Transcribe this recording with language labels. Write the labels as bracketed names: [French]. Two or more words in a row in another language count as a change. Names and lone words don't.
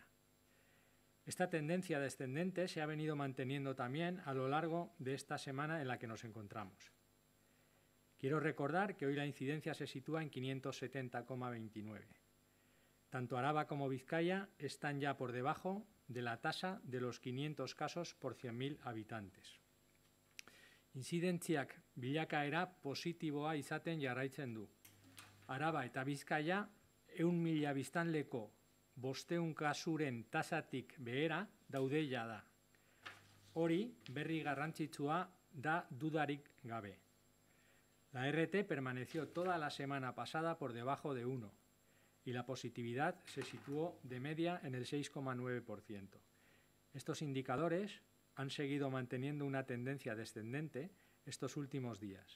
[Spanish] Esta tendencia descendente se ha venido manteniendo también a lo largo de esta semana en la que nos encontramos. Quiero recordar que hoy la incidencia se sitúa en 570,29. Tanto Araba como Vizcaya están ya por debajo de la tasa de los 500 casos por 100.000 habitantes. [Basque] Inzidentziak bilakaera positiboa izaten jarraitzen du. Araba eta Bizkaia 100.000 biztanleko 500 kasuren tasatik behera daude jada. Hori berri garrantzitsua da dudarik gabe. [Spanish] La RT permaneció toda la semana pasada por debajo de 1. Y la positividad se situó de media en el 6,9%. Estos indicadores han seguido manteniendo una tendencia descendente estos últimos días.